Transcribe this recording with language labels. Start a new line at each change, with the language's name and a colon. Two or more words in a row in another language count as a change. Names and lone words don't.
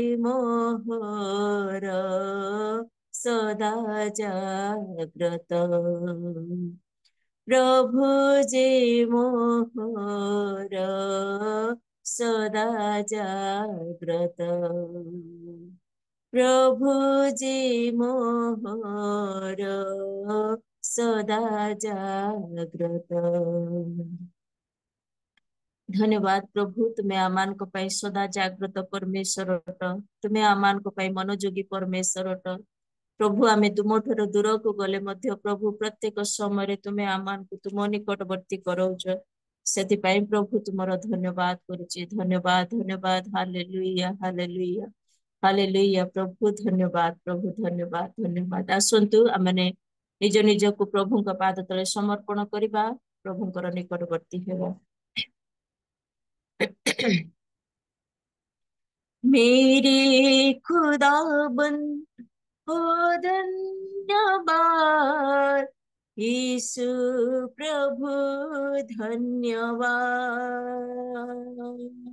Odia: ମୋହର ସଦା ଜାଗ୍ରତ, ପ୍ରଭୁ ଯେ ମୋହର ସଦା ଜାଗ୍ରତ, ପ୍ରଭୁ ଯେ ମୋହର ସଦା ଜାଗ୍ରତ। ଧନ୍ୟବାଦ ପ୍ରଭୁ, ତୁମେ ଆମମାନଙ୍କ ପାଇଁ ସଦା ଜାଗ୍ରତ ପରମେଶ୍ୱର ଅଟ, ତୁମେ ଆମମାନଙ୍କ ପାଇଁ ମନୋଯୋଗୀ ପରମେଶ୍ୱର ଅଟ। ପ୍ରଭୁ ଆମେ ତୁମଠାରୁ ଦୂରକୁ ଗଲେ ମଧ୍ୟ ପ୍ରଭୁ ପ୍ରତ୍ୟେକ ସମୟରେ ତୁମେ ଆମମାନଙ୍କୁ ତୁମ ନିକଟବର୍ତ୍ତୀ କରଉଛ। ସେଥିପାଇଁ ପ୍ରଭୁ ତୁମର ଧନ୍ୟବାଦ କରୁଛି। ଧନ୍ୟବାଦ, ଧନ୍ୟବାଦ, ହାଲେଲୁୟା, ହାଲେଲୁୟା, ହାଲେଲୁୟା। ପ୍ରଭୁ ଧନ୍ୟବାଦ, ପ୍ରଭୁ ଧନ୍ୟବାଦ, ଧନ୍ୟବାଦ। ଆସନ୍ତୁ ଆମମାନେ ନିଜ ନିଜକୁ ପ୍ରଭୁଙ୍କ ପାଦ ତଳେ ସମର୍ପଣ କରିବା, ପ୍ରଭୁଙ୍କର ନିକଟବର୍ତ୍ତୀ ହେବା।
Hindi: मेरे खुदाबंद हो धन्यवाद, यीशु प्रभु धन्यवाद।